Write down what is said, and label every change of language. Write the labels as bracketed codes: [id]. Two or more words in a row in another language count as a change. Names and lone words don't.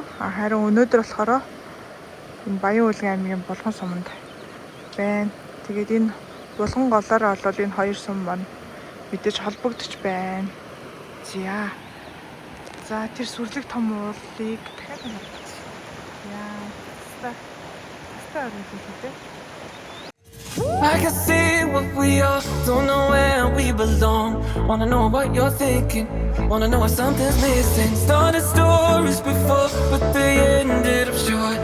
[mn] Харин өнөөдөр болохоор энэ Баян Үлгийн аймгийн Булган суманд байна. Тэгээд энэ Булган голоор бол энэ хоёр сум маань мэдээж холбогдож байна. За тэр сүрлэг том уулыг дахиад харагдаж. [en] I can see what we are, don't know where we belong. Wanna know what you're thinking, wanna know if something's missing. Started stories before, but they ended up short.